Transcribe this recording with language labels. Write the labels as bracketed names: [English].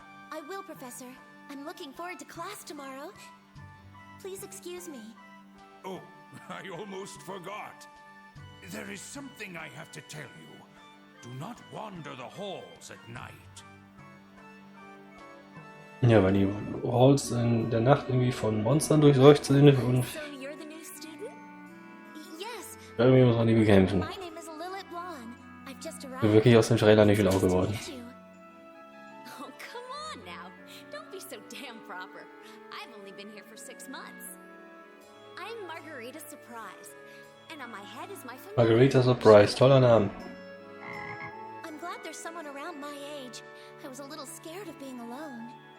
[English] I will, Professor. I'm looking forward to class tomorrow. Please excuse me. Oh, I almost forgot. There is something I have to tell you. Do not wander the halls at night. [German] Ja, weil die Halls in der Nacht irgendwie von Monstern durchseucht sind und [English] So you're the new student? Yes. [German] irgendwie muss man die bekämpfen. [English] My name is Lilith Blonde. I've just arrived. [German] Bin wirklich aus dem Trailer nicht schlau geworden. [English] Oh, come on now. Don't be so damn proper. I've only been here for 6 months. I'm Margarita Surprise. And on my head is my familiar. [German] Margarita Surprise, toller Name. [English] I'm glad there's someone around my age. I was a little scared of being alone.